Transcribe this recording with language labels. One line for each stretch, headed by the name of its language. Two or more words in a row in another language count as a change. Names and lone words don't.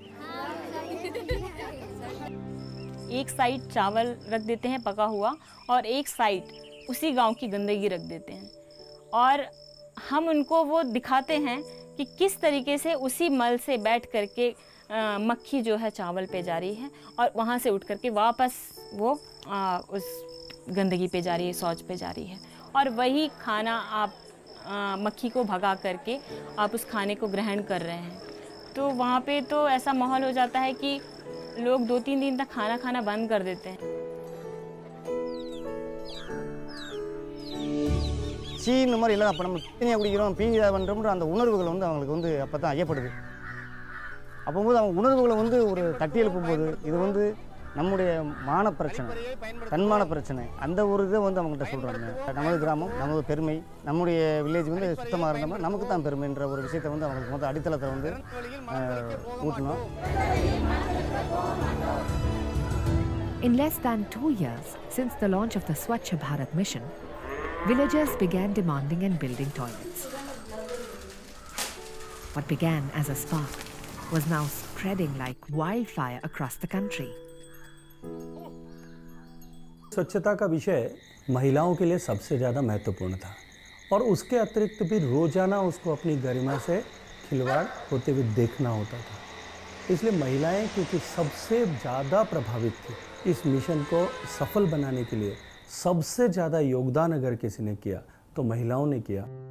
Hindi: एक साइड चावल रख देते हैं पका हुआ और एक साइड उसी गांव की गंदगी रख देते हैं, और हम उनको वो दिखाते हैं कि किस तरीके से उसी मल से बैठ करके मक्खी जो है चावल पे जा रही है और वहाँ से उठ करके वापस वो उस गंदगी पे जा रही है, शौच पे जा रही है। और वही खाना आप मक्खी को भगा करके आप उस खाने को ग्रहण कर रहे हैं। तो वहाँ पे तो ऐसा माहौल हो जाता है कि लोग 2-3 दिन तक खाना खाना बंद कर देते हैं।
Tamil: இந்த மாதிரி இல்லை, அப்போ நம்ம தண்ணியாக குடிக்கிறோம், பீதா பண்ணுறோம்ன்ற அந்த உணர்வுகள் வந்து அவங்களுக்கு வந்து அப்போ தான் ஐயப்படுது. அப்போது அவங்க உணர்வுகளை வந்து ஒரு தட்டி எழுப்பும்போது இது வந்து நம்முடைய மான பிரச்சனை, தன்மான பிரச்சனை, அந்த ஒரு இதை வந்து அவங்கள்ட்ட சொல்கிறாங்க. நமது கிராமம், நமது பெருமை, நம்முடைய வில்லேஜ் வந்து சுத்தமாக இருந்தோம்னா நமக்கு தான் பெருமைன்ற ஒரு விஷயத்தை வந்து அவங்களுக்கு மொத்தம் அடித்தளத்தை வந்து ஊட்டணும்.
English: In less than 2 years since the launch of the Swachh Bharat mission, villagers began demanding and building toilets. What began as a spark was now spreading like wildfire across the country.
Hindi: स्वच्छता का विषय महिलाओं के लिए सबसे ज़्यादा महत्वपूर्ण था और उसके अतिरिक्त भी रोजाना उसको अपनी गरिमा से खिलवाड़ होते हुए देखना होता था। इसलिए महिलाएं क्योंकि सबसे ज़्यादा प्रभावित थी, इस मिशन को सफल बनाने के लिए सबसे ज़्यादा योगदान अगर किसी ने किया तो महिलाओं ने किया।